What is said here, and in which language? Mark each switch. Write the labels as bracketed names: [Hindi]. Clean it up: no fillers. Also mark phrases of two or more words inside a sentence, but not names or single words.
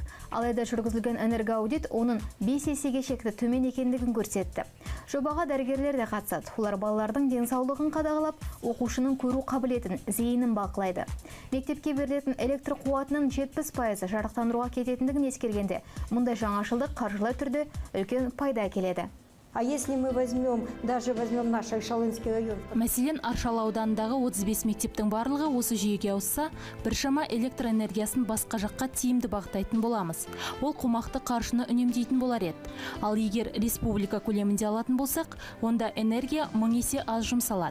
[Kazakh] Алайда жүргізілген энергоаудит оның 5 есеге шекті төмен екендігін көрсетті. Жобаға дәрігерлер де қатысады. Олар балалардың денсаулығын қадағалап, оқушының көру қабілетін, зейінін бақылайды. Мектепке берілетін электр қуатының 70% жарықтандыруға кететіндігін ескергенде, мұндай жаңашылдық қаржылай түрде үлкен пайда әкеледі. [Russian] А если мы возьмем наш Аршалынский район? [Kazakh] Мәселен, Аршалы ауданындағы 35 мектептің барлығы осы жүйеге ауысса, біршама электроэнергиясын басқа жаққа тиімді бағыттайтын боламыз. Ол қомақты қаржыны үнемдейтін болар еді. Ал егер республика көлемінде алатын болсақ, онда энергия 1000 есе аз жұмсалады.